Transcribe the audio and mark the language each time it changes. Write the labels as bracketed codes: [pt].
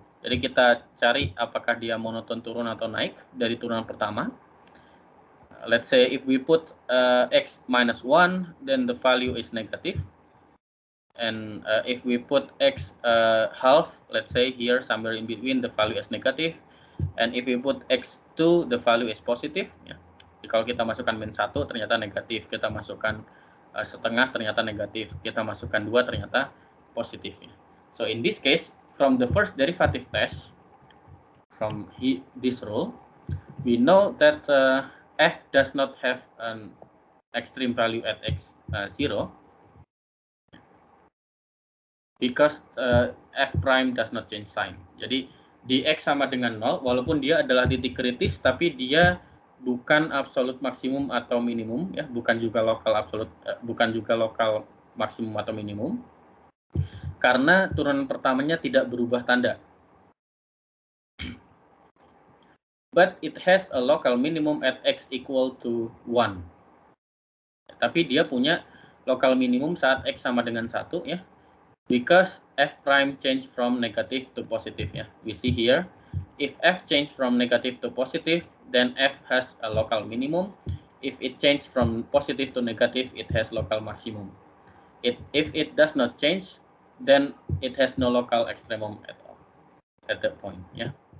[id] Jadi kita cari apakah dia monoton turun atau naik dari turunan pertama. [en] Let's say if we put x minus 1, then the value is negative. And if we put x half, let's say here somewhere in between, the value is negative. And if we put x2, the value is positive, [id] ya. Jadi kalau kita masukkan min 1 ternyata negatif, kita masukkan setengah ternyata negatif, kita masukkan 2 ternyata positif, ya. [en] So in this case, from the first derivative test, from this rule, we know that f does not have an extreme value at x0, because f prime does not change sign. [id] Jadi di x sama dengan 0, walaupun dia adalah titik kritis, tapi dia bukan absolut maksimum atau minimum, ya, bukan juga lokal absolut, bukan juga lokal maksimum atau minimum, karena turunan pertamanya tidak berubah tanda. [en] But it has a local minimum at x equal to 1. [id] Tapi dia punya local minimum saat x sama dengan 1, ya. [en] Because f prime change from negative to positive, ya. We see here, if f change from negative to positive, then f has a local minimum. If it change from positive to negative, it has local maximum. If it does not change, then it has no local extremum at all at that point, ya.